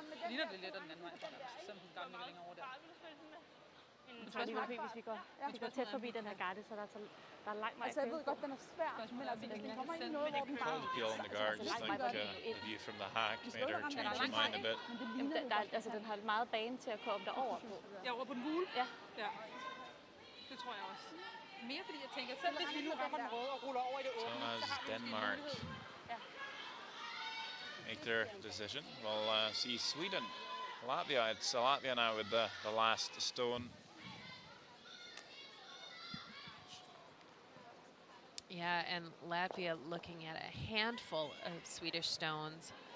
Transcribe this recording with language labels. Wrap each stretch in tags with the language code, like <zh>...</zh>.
<da>Ligner det lidt af den anden vej, selvom den gerne ligger længere over der. Jeg tror alligevel, hvis vi går tæt forbi den her garde, så der er lang vej. Altså, jeg ved godt, den er svær, men altså, hvis den kommer ind i noget, hvor den bare...</da> <en>Cold peel on the guard, just like the view from the hack made her change her mind a bit.</en> <da>Altså, den har meget bane til at komme derover på. Ja, over på den gule? Ja. Det tror jeg også. Mere fordi jeg tænker, selv hvis vi nu rammer den røde og ruller over i det åbne,</da> <en>So as Denmark make their decision, we'll see Sweden, Latvia. It's Latvia now with the last stone. Yeah, and Latvia looking at a handful of Swedish stones.</en>